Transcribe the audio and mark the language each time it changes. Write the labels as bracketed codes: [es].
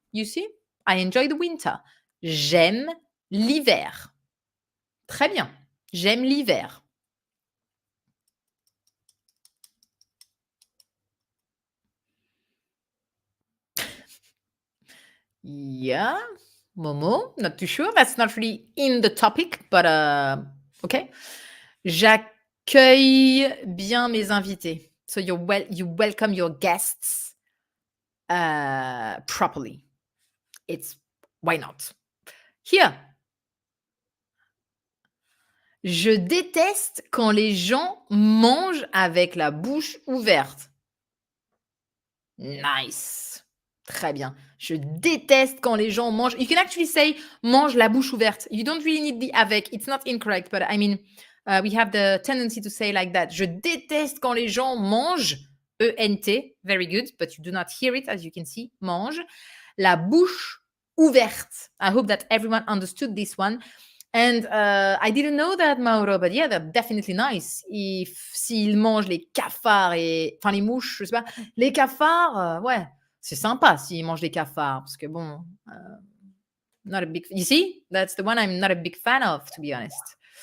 [en] You see? I enjoy the winter. [fr] J'aime l'hiver. Très bien. J'aime l'hiver. [en] Yeah. Momo, not too sure. That's not really in the topic, but okay. [fr] J'accueille bien mes invités. [en] So you welcome your guests properly. It's why not? Here. [fr] Je déteste quand les gens mangent avec la bouche ouverte. Nice. Très bien. Je déteste quand les gens mangent. [en] You can actually say [fr] mange la bouche ouverte. [en] You don't really need the avec. It's not incorrect, but I mean, we have the tendency to say like that. [fr] Je déteste quand les gens mangent. E-N-T. [en] Very good, but you do not hear it, as you can see. [fr] Mange. La bouche ouverte. [en] I hope that everyone understood this one. And I didn't know that, Mauro, but yeah, they're definitely nice. [fr] S'ils mangent les cafards et... Enfin, les mouches, je sais pas. Les cafards, ouais, c'est sympa s'ils mangent les cafards. Parce que bon... [en] not a big... You see? That's the one I'm not a big fan of, to be honest.